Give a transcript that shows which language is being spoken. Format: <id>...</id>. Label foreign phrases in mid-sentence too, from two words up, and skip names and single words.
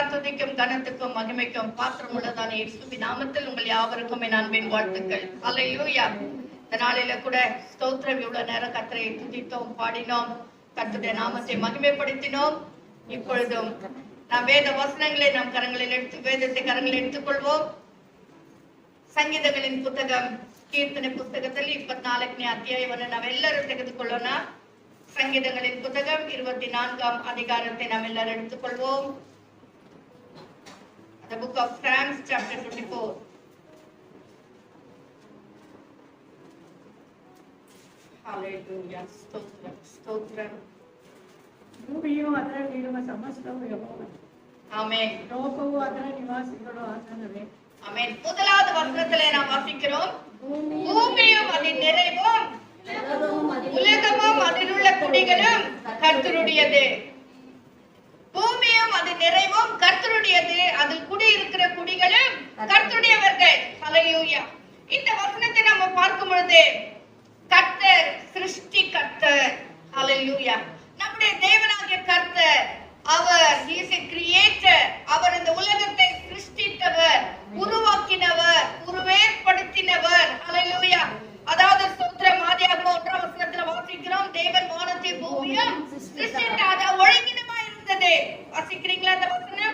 <ta>துதிக்கும் கனத்துக்கும் மகிமைக்கும் பாத்திரம் உள்ளதான இயேசுவின் நாமத்தில் உங்கள் யாவருக்கும் என் அன்பின் வாழ்த்துக்கள். அல்லேலூயா. இந்த நாளில கூட ஸ்தோத்திரம், இவ்வளவு நேரம் கர்த்தரை துதித்தோம், பாடினோம், கர்த்தருடைய நாமத்தை மகிமைப்படுத்தினோம். இப்பொழுதும் நாம் வேத வசனங்களை நம் கரங்களில் வேதத்தை கரங்களில் எடுத்துக்கொள்வோம்.</ta> <kn>ಸಂಗೀತಗಳಿನ ಪುಸ್ತಕ ಕೀರ್ತನೆ ಪುಸ್ತಕದಲ್ಲಿ 24ನೇ ಅಧ್ಯಾಯವನ್ನು ನಾವೆಲ್ಲರೂ ತೆಗೆದುಕೊಳ್ಳೋಣ. ಸಂಗೀತಗಳಿನ ಪುಸ್ತಕ</kn> <ta>24ಾம் அதிகாரத்தை</ta> <kn>ನಾವೆಲ್ಲರೂ</kn> <ta>எடுத்துக்கொள்வோம்.</ta> <en>The book of Psalms chapter 24. Hallelujah.</en> <kn>ಸ್ತೋತ್ರ ಸ್ತೋತ್ರ. ಭೂಮಿಯು ಅದರಲ್ಲಿರುವ ಸಮಸ್ತವೂ ಯೆಹೋವನ. ಆಮೆನ್. ಲೋಕವು ಅದರ ನಿವಾಸಿಗಳು ಆತನವೇ.</kn> <ta>ஆமென். முதலாவது வசனத்திலே நாம் வாசிக்கிறோம், பூமியும் அதன் நிறைவும் உலகமும் அதில் உள்ள குடிகளும் கர்த்தருடையது. பூமியும் அதன் நிறைவும் கர்த்தருடையது, அதில் குடி இருக்கிற குடிகளும் கர்த்தருடையவர்கள். ஹல்லேலூயா. இந்த வசனத்தை நம்ம பார்க்கும் பொழுது கர்த்தர் சிருஷ்டி கர்த்தர். ஹல்லேலூயா. நம்முடைய தேவனாகிய கர்த்தர், அவர்</ta> <en>he is a creator.</en> <ta>அவர் இந்த உலகத்தை சிருஷ்டித்தவர், உருவாக்கினவர், உருவேற்படுத்தினவர். ஹல்லேலூயா. அதாவது ஸ்தோத்திரம், ஆதியாகமம் 1ஆம் வசனத்துல வாசிக்கிறோம், தேவன் வானத்தை பூமியும் சிருஷ்டித்தார், அது ஒழுங்கினமாய் இருந்தது. வாசிக்கிறீங்களா அந்த வசனம்?</ta>